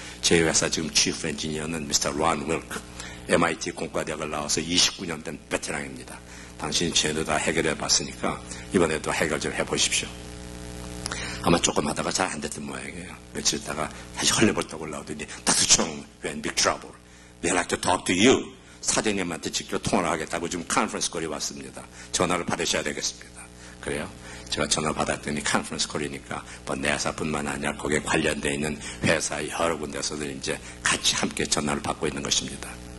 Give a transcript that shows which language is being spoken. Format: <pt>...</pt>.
<ko>저희 회사 지금</ko> <en>chief engineer</en> <ko>는 미스터 론 윌크, MIT 공과대학을 나와서 29년 된 베테랑입니다. 당신이 전에도 다 해결해 봤으니까 이번에도 해결 좀 해보십시오. 아마 조금 하다가 잘 안 됐던 모양이에요. 며칠 있다가 다시 헐레벌떡 올라오더니 Dr.</ko> <en>Chung, we're in big trouble. They'd like to talk to you.</en> <ko>사장님한테 직접 통화를 하겠다고 지금 컨퍼런스 콜이 왔습니다. 전화를 받으셔야 되겠습니다. 그래요? 제가 전화 받았더니 컨퍼런스 콜이니까 내 회사뿐만 아니라 거기에 관련되어 있는 회사 여러 군데서도 이제 같이 함께 전화를 받고 있는 것입니다.</ko>